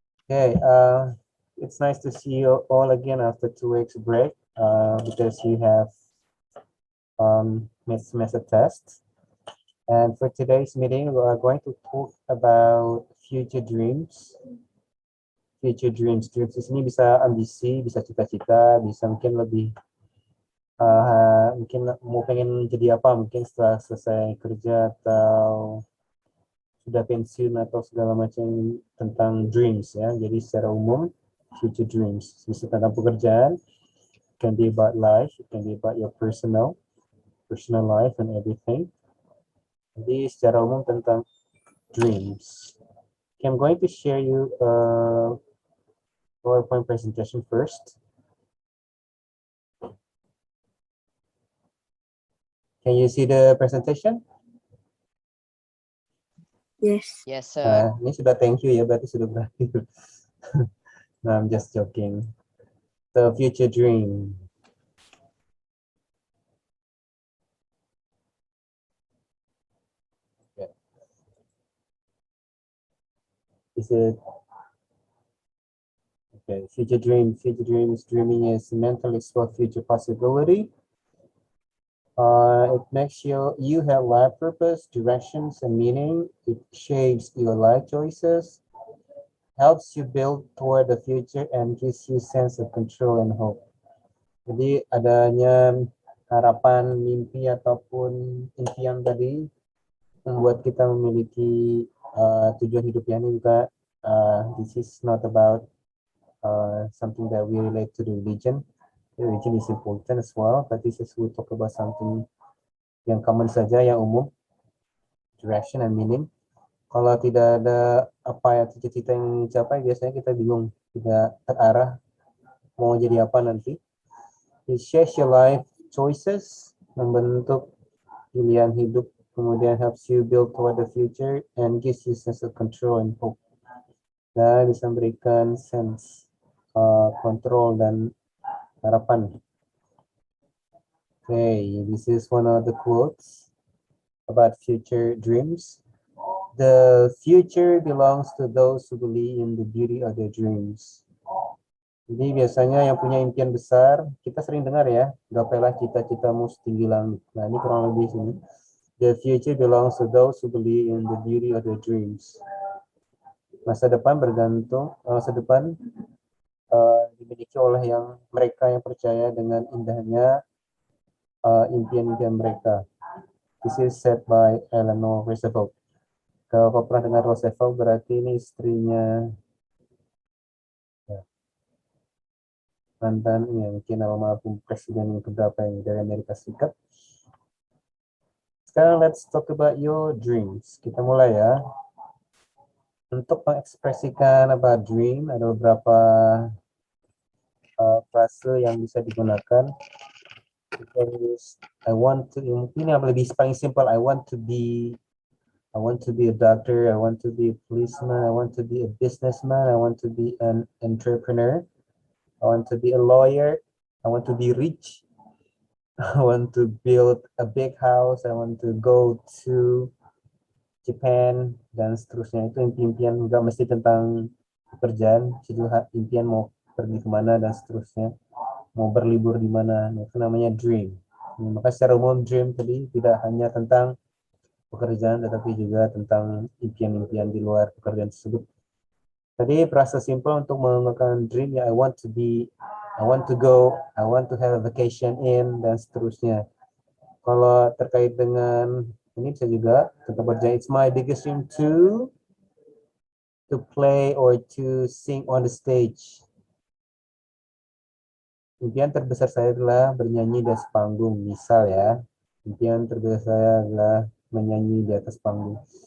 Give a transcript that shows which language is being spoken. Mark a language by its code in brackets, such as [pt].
[en] Okay, it's nice to see you all again after 2 weeks break because you have missed semester tests. And for today's meeting, we are going to talk about future dreams. Future dreams. [id] Dreams di sini bisa ambisi, bisa cita-cita, bisa mungkin lebih mungkin mau pengen jadi apa mungkin setelah selesai kerja atau sudah pensiun atau segala macam tentang dreams ya. Jadi secara umum [en] future dreams [id] bisa tentang pekerjaan, [en] it can be about life, it can be about your personal life and everything. [id] Jadi secara umum tentang dreams. [en] Okay, I'm going to share you a PowerPoint presentation first. Can you see the presentation? Yes. Yes, sir. [id] Ini sudah thank you ya, berarti sudah berakhir. [en] No, I'm just joking. The future dream. Okay. Is it okay? Future dream. Future dreams. Dreaming is mentally explore future possibility. It makes you have life purpose, directions, and meaning. It shapes your life choices, helps you build toward the future, and gives you sense of control and hope. [id] Jadi adanya harapan, mimpi ataupun impian tadi membuat kita memiliki tujuan hidup yang ini juga. [en] This is not about something that we relate to the religion. The religion is important as well, but this is we talk about something [id] yang [en] common [id] saja, yang umum, [en] direction and meaning. [id] Kalau tidak ada apa ya cita-cita yang dicapai, biasanya kita bingung, tidak terarah mau jadi apa nanti. [en] It shapes your life choices, [id] membentuk pilihan hidup, kemudian [en] helps you build toward the future and gives you sense of control and hope. [id] Dan bisa memberikan sense control dan harapan. [en] Okay, this is one of the quotes about future dreams. The future belongs to those who believe in the beauty of their dreams. [id] Jadi biasanya yang punya impian besar, kita sering dengar ya, gapailah cita-citamu setinggi langit. Nah ini kurang lebih sini. [en] The future belongs to those who believe in the beauty of their dreams. [id] Masa depan bergantung, masa depan dimiliki oleh mereka yang percaya dengan indahnya impian-impian mereka. [en] This is said by Eleanor Roosevelt. [id] Kalau kau pernah dengar Roosevelt, berarti ini istrinya mantan mungkin almarhum presiden yang keberapa yang dari Amerika Serikat. Sekarang [en] let's talk about your dreams. [id] Kita mulai ya. Untuk mengekspresikan about dream, ada beberapa frase yang bisa digunakan. [en] I want to, [id] mungkin yang lebih paling [en] simple, I want to be a doctor, I want to be a policeman, I want to be a businessman, I want to be an entrepreneur, I want to be a lawyer, I want to be rich, I want to build a big house, I want to go to Japan, [id] dan seterusnya. Itu impian juga mesti tentang pekerjaan, jadi impian mau pergi kemana dan seterusnya, mau berlibur di mana, itu namanya dream. Maka secara umum dream tadi tidak hanya tentang pekerjaan tetapi juga tentang impian-impian di luar pekerjaan tersebut. Tadi frase simple untuk menggunakan dream ya, [en] I want to go, I want to have a vacation in, [id] dan seterusnya. Kalau terkait dengan ini bisa juga tentang pekerjaan, [en] it's my biggest dream to to play or to sing on the stage. [id] Impian terbesar saya adalah bernyanyi di atas panggung. Misal ya, impian terbesar saya adalah menyanyi di atas panggung.